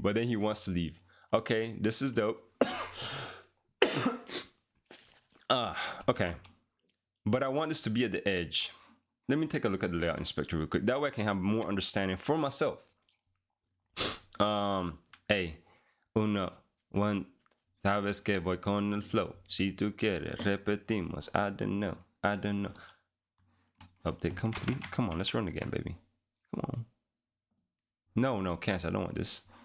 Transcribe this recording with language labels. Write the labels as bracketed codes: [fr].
[en] But then he wants to leave. Okay, this is dope. Okay. But I want this to be at the edge. Let me take a look at the layout inspector real quick. That way I can have more understanding for myself. Hey, one. [es] Sabes que voy con el flow. Si tú quieres, repetimos. [en] I don't know. Update complete. Come on, let's run again, baby. Come on. No, cancel. I don't want this.